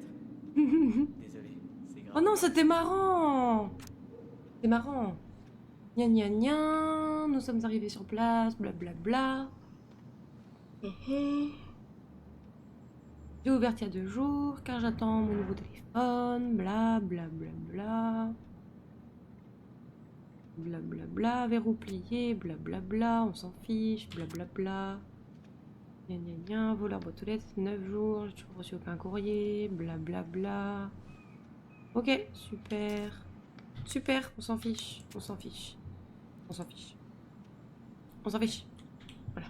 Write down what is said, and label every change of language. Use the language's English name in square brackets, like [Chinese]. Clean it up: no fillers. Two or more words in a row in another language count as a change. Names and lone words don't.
[French] Désolé, c'est grave. Oh non, c'était marrant! C'est marrant. Gna gna gna, nous sommes arrivés sur place, blablabla. J'ai ouvert il y a 2 jours, car j'attends mon nouveau téléphone, bla bla bla bla. Bla bla bla, verrou plié, bla bla bla, on s'en fiche, bla bla bla. Gna gna gna, voleur boîte aux lettres, 9 jours, j'ai toujours reçu aucun courrier, bla bla bla. Ok, super. Super, on s'en fiche, on s'en fiche. On s'en fiche. On s'en fiche. Voilà.